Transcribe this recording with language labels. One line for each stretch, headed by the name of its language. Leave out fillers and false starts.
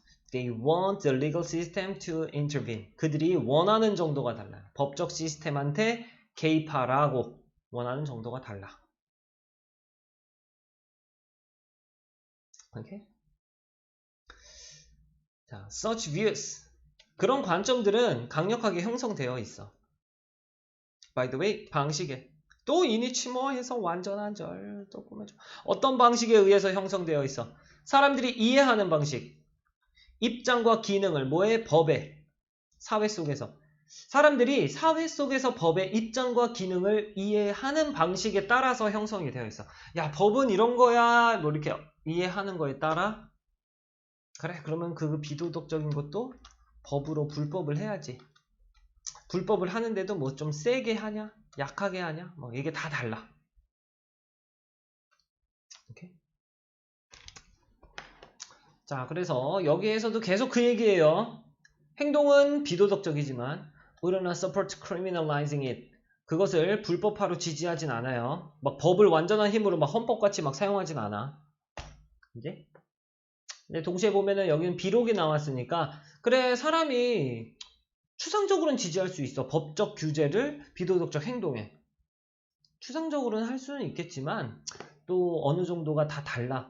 English: They want the legal system to intervene.
Korean: 그들이 원하는 정도가 달라요. 법적 시스템한테 개입하라고 원하는 정도가 달라. 오케이? 자,
English: such views.
Korean: 그런 관점들은 강력하게 형성되어 있어.
English: By the way,
Korean: 방식에. 또 이니치 뭐 해서 완전한 절 또 꾸며줘. 어떤 방식에 의해서 형성되어 있어? 사람들이 이해하는 방식. 입장과 기능을 뭐에? 법에. 사회 속에서. 사람들이 사회 속에서 법의 입장과 기능을 이해하는 방식에 따라서 형성이 되어 있어. 야, 법은 이런 거야. 뭐 이렇게 이해하는 거에 따라. 그래, 그러면 그 비도덕적인 것도 법으로 불법을 해야지. 불법을 하는데도 뭐 좀 세게 하냐? 약하게 하냐? 뭐 이게 다 달라. 오케이? 자, 그래서 여기에서도 계속 그 얘기예요. 행동은 비도덕적이지만
English: will not support criminalizing it.
Korean: 그것을 불법화로 지지하진 않아요. 막 법을 완전한 힘으로 막 헌법같이 막 사용하진 않아. 이제? 근데 동시에 보면은 여기는 비록이 나왔으니까 그래 사람이 추상적으로는 지지할 수 있어. 법적 규제를 비도덕적 행동에. 추상적으로는 할 수는 있겠지만 또 어느 정도가 다 달라.